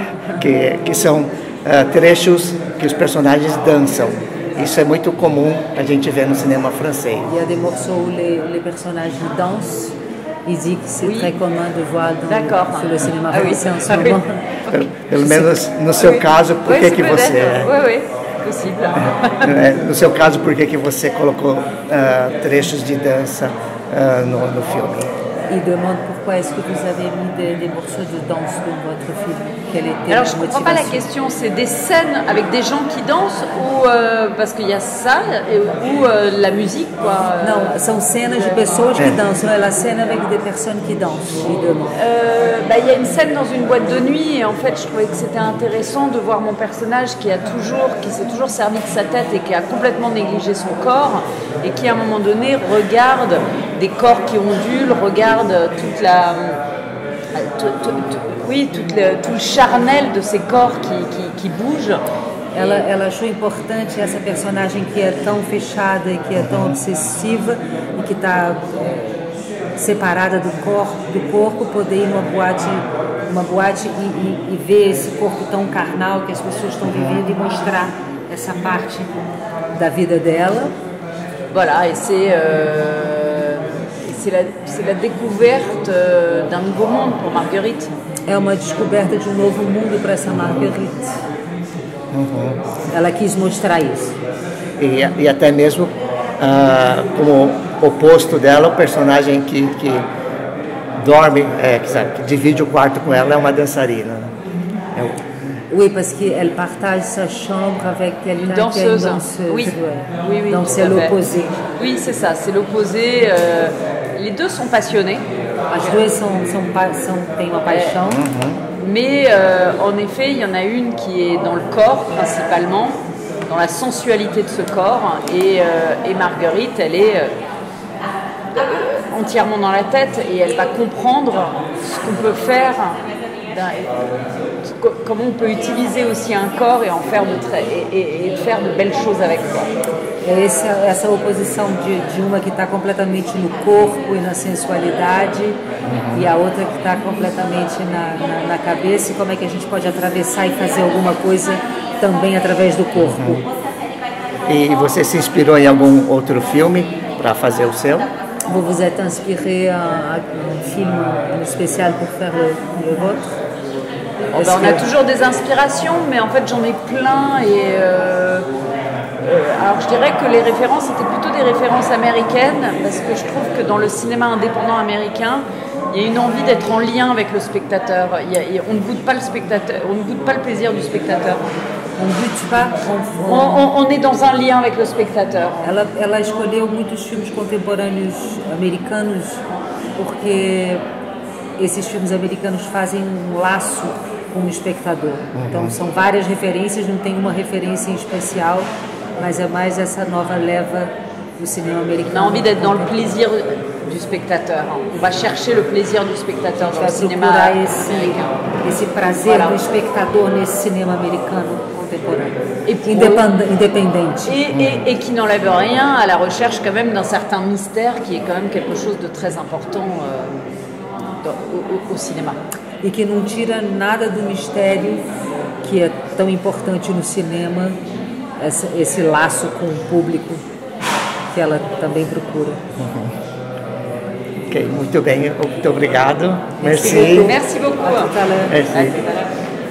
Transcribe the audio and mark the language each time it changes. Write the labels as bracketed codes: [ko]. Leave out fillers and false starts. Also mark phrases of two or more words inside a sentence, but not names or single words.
[pt] Que são trechos que os personagens dançam. Isso é muito comum a gente ver no cinema francês. [fr] Il y a des morceaux où les personnages dansent. Il dit que c'est très commun de voir sur le cinéma français en ce moment. [pt] Pelo menos no seu caso, por que você... Oui, possível. No seu caso, por que você colocou trechos de dança no filme? [fr] Il demande pourquoi est-ce que vous avez mis des morceaux de danse dans votre film. Quelle était Alors la je ne comprends pas la motivation? question, c'est des scènes avec des gens qui dansent ou parce qu'il y a ça ou la musique quoi. [pt] Não, são cenas de pessoas que dançam. É a cena [fr] avec des personnes qui dansent. Il demande. Il y a une scène dans une boîte de nuit et en fait je trouvais que c'était intéressant de voir mon personnage qui s'est toujours servi de sa tête et qui a complètement négligé son corps et qui à un moment donné regarde des corps qui ondulent, regarde toute la tout le charnel de ces corps qui bougent. [pt] Ela achou importante essa personagem que é tão fechada e que é tão obsessiva e que está separada do corpo, poder ir numa boate e ver esse corpo tão carnal que as pessoas estão vivendo e mostrar essa parte da vida dela. [fr] Voilà, et c'est la découverte d'un nouveau monde pour Marguerite. [pt] É uma descoberta de novo mundo para essa Marguerite. Ela quis mostrar isso. E até mesmo como oposto dela, o personagem que dorme, que divide o quarto com ela é uma dançarina. [fr] Oui, parce qu'elle partage sa chambre avec quelqu'un qui est une danseuse. Oui. Oui, donc c'est l'opposé. Oui, c'est ça, c'est l'opposé. Les deux sont passionnés. [pt] As duas têm uma paixão. [fr] Mais en effet, il y en a une qui est dans le corps principalement, dans la sensualité de ce corps, et Marguerite, elle est entièrement dans la tête et elle va comprendre ce qu'on peut faire, comment on peut utiliser aussi un corps et en faire et faire de belles choses avec quoi. [pt] Essa oposição de uma que está completamente no corpo e na sensualidade e a outra que está completamente na cabeça, e como é que a gente pode atravessar e fazer alguma coisa também através do corpo. E você se inspirou em algum outro filme para fazer o seu? [fr] Vous vous êtes inspiré un film spécial pour faire le vôtre? On a toujours des inspirations, mais en fait j'en ai plein et alors je dirais que les références étaient plutôt des références américaines parce que je trouve que dans le cinéma indépendant américain, il y a une envie d'être en lien avec le spectateur. On ne goûte pas le spectateur, on ne goûte pas le plaisir du spectateur. On ne goûte pas. On est dans un lien avec le spectateur. [pt] Ela escolheu muitos filmes contemporâneos americanos porque esses filmes americanos fazem um laço com o espectador. Então são várias referências, não tem uma referência em especial, mas é mais essa nova leva do [fr] cinéma américain. On a envie d'être dans le plaisir du spectateur. On va chercher le plaisir du spectateur dans le cinéma américain. [pt] Esse prazer do espectador nesse cinema americano contemporâneo. [fr] Indépendante. Et qui n'enlève rien à la recherche quand même d'un certain mystère qui est quand même quelque chose de très important au cinéma. [pt] E que não tira nada do mistério que é tão importante no cinema, esse laço com o público que ela também procura. Ok, muito bem, muito obrigado. [fr] Merci. Merci beaucoup. Merci.